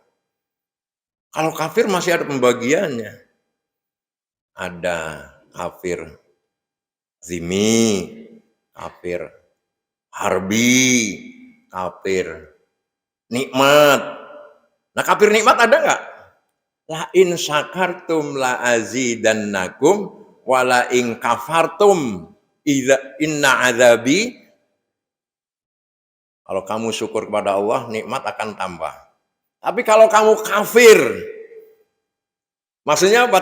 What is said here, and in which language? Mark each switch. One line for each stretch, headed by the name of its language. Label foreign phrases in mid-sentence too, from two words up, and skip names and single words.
Indonesian: Kalau kafir masih ada pembagiannya. Ada kafir zimi, kafir harbi, kafir nikmat. Nah kafir nikmat ada nggak?
Arabic: La in syakartum la azidannakum wa la in kafartum inna azabi.
Indonesian: Kalau kamu syukur kepada Allah, nikmat akan tambah. Tapi kalau kamu kafir, maksudnya apa?